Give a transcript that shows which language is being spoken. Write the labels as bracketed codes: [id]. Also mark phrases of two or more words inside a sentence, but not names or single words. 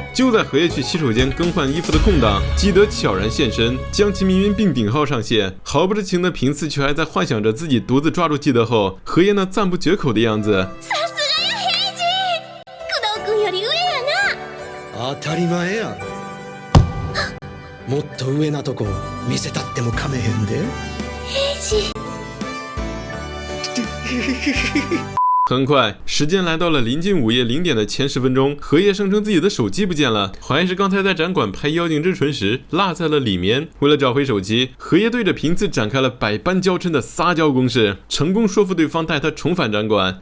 [zh] 就在荷叶去洗手间更换衣服的空档，基德悄然现身，将其迷晕并顶号上线。毫不知情的平次却还在幻想着自己独自抓住基德后，荷叶那赞不绝口的样子。 [ja] 当たり前やん。もっと上なとこ見せたってもかめへんで。平次。 [zh] 很快，时间来到了临近午夜0点的前10分钟，荷叶声称自己的手机不见了，怀疑是刚才在展馆拍《妖精之唇》时落在了里面。为了找回手机，荷叶对着平次展开了百般娇嗔的撒娇攻势，成功说服对方带他重返展馆。